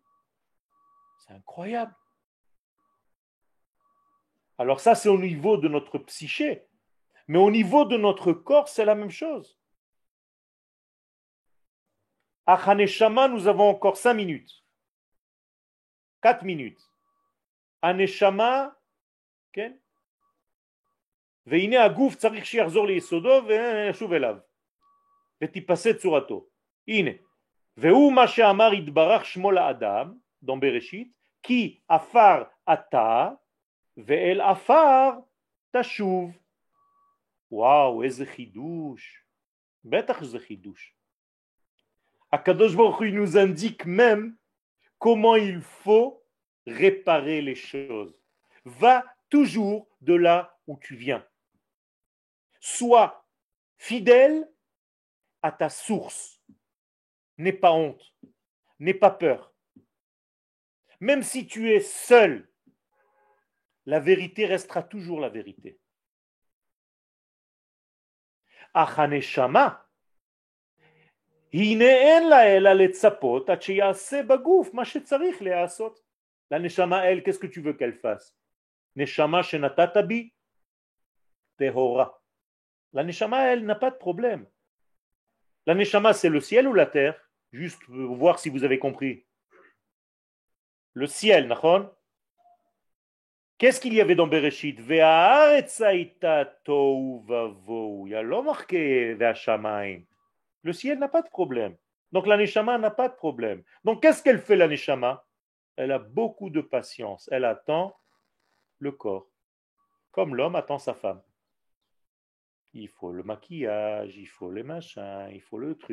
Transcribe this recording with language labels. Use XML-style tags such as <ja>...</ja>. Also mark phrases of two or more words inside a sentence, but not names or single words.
<fr>C'est incroyable. Alors ça, c'est au niveau de notre psyché. Mais au niveau de notre corps, c'est la même chose. À Haneshama, nous avons encore 5 minutes. 4 minutes. Haneshama, okay?</fr> <he>והנה הגוף צריך שיחזור ליסודו וישוב אליו ותיפסד צורתו. הנה, והוא מה שאמר יתברך שמו לאדם, דום בראשית, כי עפר אתה ואל עפר תשוב. וואו, איזה חידוש. בטח שזה חידוש. הקדוש ברוך הוא</he> <fr>nous indique même comment il faut réparer les choses. Va toujours de là où tu viens. Sois fidèle à ta source. N'aie pas honte, n'aie pas peur. Même si tu es seul, la vérité restera toujours la vérité.</fr> <he>והנשמה הנה אין לה אלא לצפות את שיעשה בגוף מה שצריך לעשות.</he> <fr>La neshama, elle, qu'est-ce que tu veux qu'elle fasse?</fr> <he>נשמה שנתת בי טהורה.</he> <fr>La neshama, elle, n'a pas de problème. La neshama, c'est le ciel ou la terre? Juste pour voir si vous avez compris. Le ciel, nachon? Qu'est-ce qu'il y avait dans Bereshit?</fr> <he>והארץ היתה תהו ובהו.</he> <fr>Il y a l'homme marqué ve'hashamayim. Le ciel n'a pas de problème. Donc la neshama n'a pas de problème. Donc qu'est-ce qu'elle fait, la neshama? Elle a beaucoup de patience. Elle attend le corps. Comme l'homme attend sa femme. Il faut le maquillage, il faut les machins, il faut le truc.</fr>